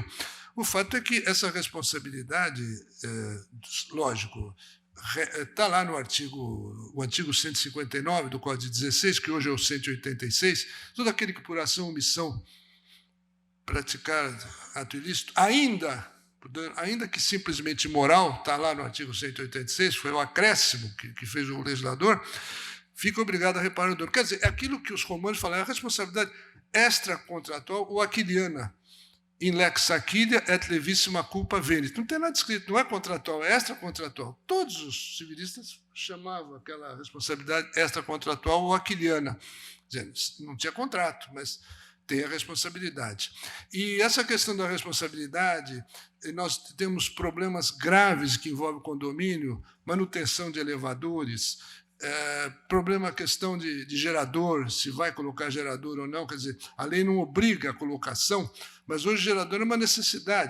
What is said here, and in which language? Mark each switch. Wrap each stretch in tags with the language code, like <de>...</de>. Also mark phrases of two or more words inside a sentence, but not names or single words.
<pt>O fato é que essa responsabilidade, lógico, está lá no o artigo 159 do Código 16, que hoje é o 186, todo aquele que por ação ou omissão praticar ato ilícito, ainda que simplesmente moral, está lá no artigo 186, foi o acréscimo que fez o legislador, fica obrigado a reparar o dano. Quer dizer, é aquilo que os romanos falaram, a responsabilidade extracontratual ou aquiliana.</pt> <la>In lex aquilia et levissima culpa venit.</la> <pt>Não tem nada escrito, não é contratual, é extracontratual. Todos os civilistas chamavam aquela responsabilidade extracontratual ou aquiliana. Dizendo, não tinha contrato, mas tem a responsabilidade. E essa questão da responsabilidade, nós temos problemas graves que envolvem o condomínio, manutenção de elevadores, problema, questão de gerador, se vai colocar gerador ou não, quer dizer, a lei não obriga a colocação, mas hoje gerador é uma necessidade.</pt>